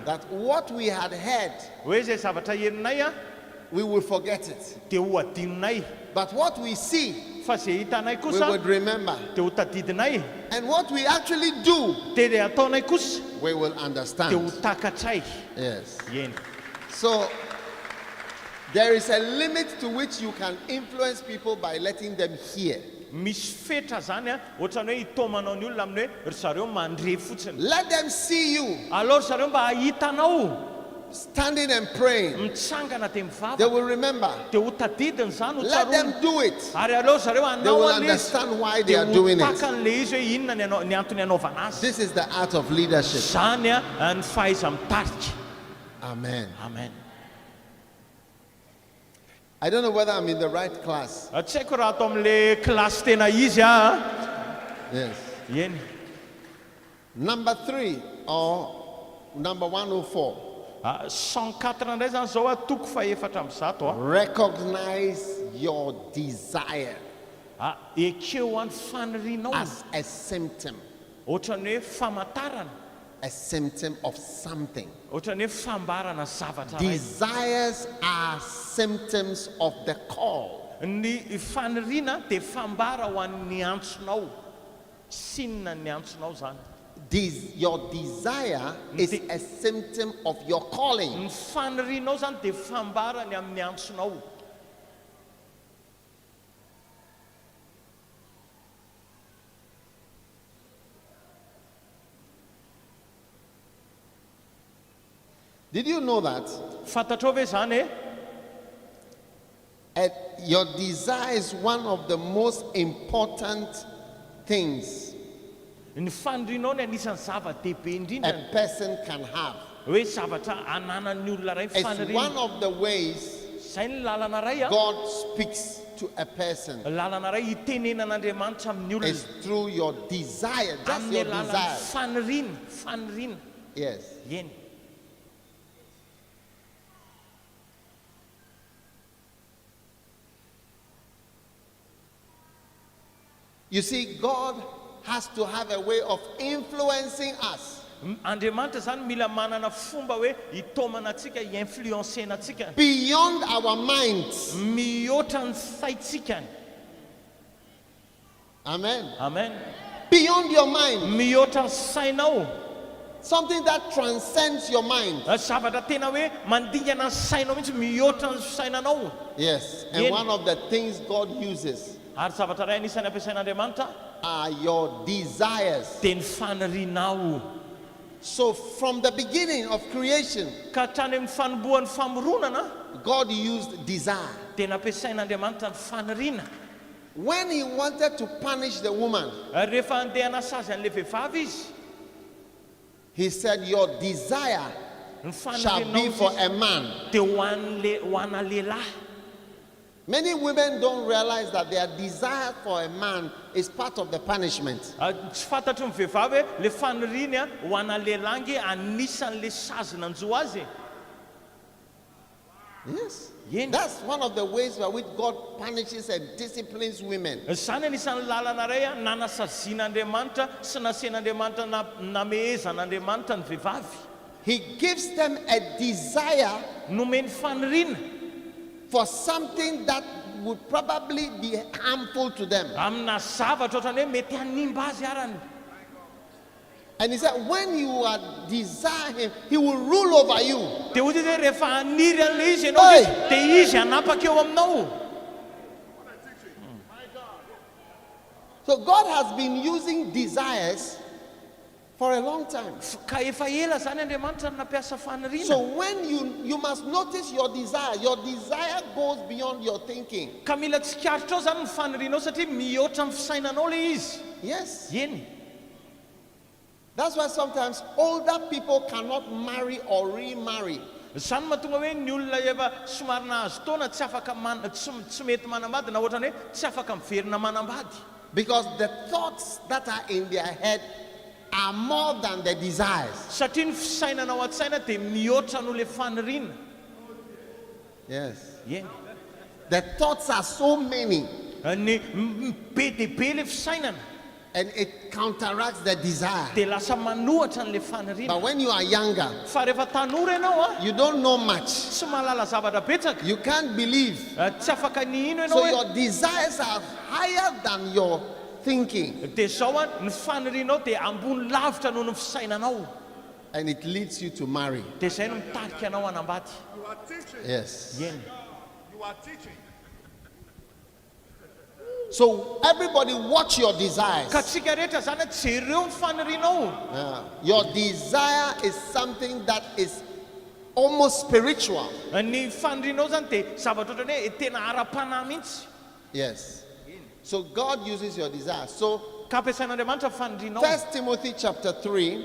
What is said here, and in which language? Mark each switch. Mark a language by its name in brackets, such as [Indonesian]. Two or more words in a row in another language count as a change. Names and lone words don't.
[English] that what we had heard, [Malagasy] Hoe zay zavatra herinay [English] we will forget it. [Malagasy] dia ho adinonay. [English] But what we see, [Malagasy] Fa zay hitanay [English] we [Malagasy] kosa [English] would remember. [Malagasy] dia ho tadidinay. [English] And what we actually do, [Malagasy] Dia le ataonay kosa [English] we will [Malagasy] dia ho [English] understand. [Malagasy] takatray. [English] Yes. [Malagasy] Eny. [English] So, there is a limit to which you can influence people by letting them hear. [Malagasy] Misy fetra zany ohatran'ny hoe hitomanao ny olona amin'ny hoe ry zareo mandre fotsiny. [English] Let them see you [Malagasy] Alors ry zareo mba hahitanao [English] standing and praying. [Malagasy] mitsangana dia [English] They [Malagasy] mivavaka [English] will remember. [Malagasy] dia ho tadidiny zany ho [English] Let [Malagasy] tsaroana. [English] them do it. [Malagasy] Ary aleo zareo [English] They will [Malagasy] anao an'le izy [English] understand why they [Malagasy] dia [English] are [Malagasy] ho [English] doing it. [Malagasy] takan'le izy hoe inona ny antony anaovana azy. [English] This is the art of leadership. [Malagasy] Zany ny fahaiza-mitarika. [English] Amen. [Malagasy] Amen. [English] I don't know whether I'm in the right class. [Malagasy] Tsy haiko raha atao amin'le klasy tena izy [English] Yes. [Malagasy] eny. [English] Number 3 or number 104. [Malagasy] 104 indray zany zao toko fa efatra amby zato [English] Recognize your desire [Malagasy] ekeo any fanirinao [English] as a symptom. [Malagasy] ohatran'ny hoe famantarana, [English] A symptom of something. [Malagasy] ohatran'ny hoe fambarana zavatra ray. [English] Desires are symptoms of the call. [Malagasy] Ny fanirina dia fambara ho an'ny antsonao, sinona ny antsonao zany. [English] Your desire is a symptom of your calling. [Malagasy] Ny fanirinao zany dia fambara ny amin'ny antsonao. [English] Did you know that? [Malagasy] Fantatrao ve zany [English] Your desire is one of the most important things [Malagasy] ny fanirinao ny anisan'ny zava-dehibe indrindra [English] a person can have. [Malagasy] hoe zavatra ananan'ny olona ray [English] It's [Malagasy] fanirina. [English] one of the ways [Malagasy] Zay ny lalana ray [English] God speaks to a person. [Malagasy] lalana ray hitenenan'Andriamanitra amin'ny [English] It's [Malagasy] olona [English] through your desire, just [Malagasy] amin'ny [English] your [Malagasy] alalan'ny [English] desire. [Malagasy] fanirina. [English] Yes. [Malagasy] Eny. [English] You see, God has to have a way of influencing us [Malagasy] Andriamanitra zany mila manana fomba hoe hitomana antsika, hi-influencena antsika [English] beyond our minds. [Malagasy] mihoatra ny saitsika. [English] Amen. [Malagasy] Amen. [English] Beyond your mind. [Malagasy] Mihoatra ny sainao. [English] Something that transcends your mind. [Malagasy] Zavatra tena hoe mandingana ny sainao mihitsy mihoatra ny sainanao. [English] Yes. And one of the things God uses [Malagasy] Ary zavatra ray anisan'ny ampiasain'Andriamanitra [English] are your desires. [Malagasy] dia ny fanarinao. [English] So from the beginning of creation, [Malagasy] Ka hatrany amin'ny fanombohan'ny famoronana [English] God used desire. [Malagasy] dia nampiasain'Andriamanitra ny fanarina. [English] When he wanted to punish the woman, [Malagasy] Ary rehefa andeha hanasazy an'ilay vehivavy izy, [English] he said, your desire [Malagasy] ny [English] shall be for [Malagasy] fanarinao [English] a man. [Malagasy] dia ho ana lehilahy. [English] Many women don't realize that their desire for a man is part of the punishment. [Malagasy] Tsy fantatro ny vehivavy hoe le fanariny ho ana lehilahy anisan'le sazy nanjo azy. [English] Yes. [Malagasy] Eny. [English] That's one of the ways by which God punishes and disciplines women. [Malagasy] Zany anisan'ny lalana ray nanasazian'Andriamanitra sy nasen'Andriamanitra namehezan'Andriamanitra ny vehivavy. [English] He gives them a desire [Malagasy] Nomeny fanarina [English] for something that would probably be harmful to them. [Malagasy] amina zavatra ohatrany hoe mety hanimba azy arany. [English] And he said, when you are desire him, he will rule over you. [Malagasy] Dia hoy izy hoe rehefa haniry an'ilay izy ianao Hey! dia izy hanapaka eo aminao. [English] So God has been using desires for a long time. [Malagasy] Ka efa ela zany Andriamanitra no nampiasa fanarina. [English] So when you must notice your desire goes beyond your thinking. [Malagasy] Ka mila tsikarotra ao zany ny fanarinao satria mihoatra ny fisainanao le izy. [English] Yes. [Malagasy] Eny. [English] That's why sometimes older people cannot marry or remarry. [Malagasy] Zany mahatonga hoe ny olona efa somary nahazo taona tsy afaka tsy mety manambady na ohatrany hoe tsy afaka miverina manambady. [English] Because the thoughts that are in their head are more than the desires. [Malagasy] Satria ny fisainana ao an-tsaina dia mihoatra no le fanarina. [English] Yes. [Malagasy] Eny. [English] The thoughts are so many [Malagasy] Ny be dia be le fisainana [English] and it counteracts the desire. [Malagasy] dia lasa manohatra n'le fanarina. [English] But when you are younger, [Malagasy] Fa rehefa tanora ianao [English] you don't know much. [Malagasy] tsy mahalala zavatra betsaka, [English] You can't believe. [Malagasy] tsy afaka ny ino [English] So [Malagasy] ianao hoe [English] your desires are higher than your thinking. [Malagasy] dia zao ny fanarinao dia ambony lavitra noho ny fisainanao. [English] And it leads you to marry. [Malagasy] Dia zay no mitarika anao hanambady. [English] You are teaching. Yes. [Malagasy] Eny. [English] You are teaching. So everybody watch your desires. [Malagasy] Ka tsika rehetra zany jereo ny fanarinao. [English] Yeah. Your desire is something that is almost spiritual. [Malagasy] Ny fanarinao zany dia zavatra ohatrany hoe tena ara-panahy mihitsy. [English] Yes. So God uses your desire. So [Malagasy] Ka ampiasain'Andriamanitra fanarinao. [English] 1 Timothy chapter 3,